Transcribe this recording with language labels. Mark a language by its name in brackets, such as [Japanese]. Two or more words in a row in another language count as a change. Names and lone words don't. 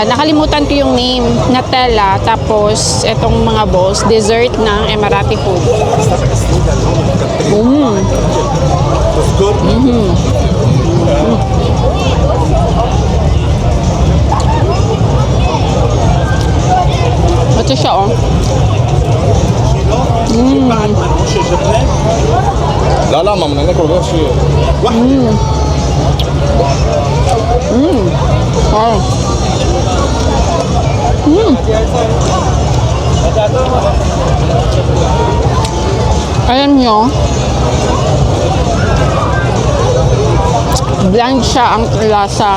[Filipino] Nakalimutan ko yung name. Nutella, tapos etong mga balls, dessert ng [English] Emirati food. [Filipino] Ito siya, oh. [Arabic] لا لا ما بدنا ناكل غير شيء [Filipino] Wow. Ayan nyo. Bland siya ang lasa.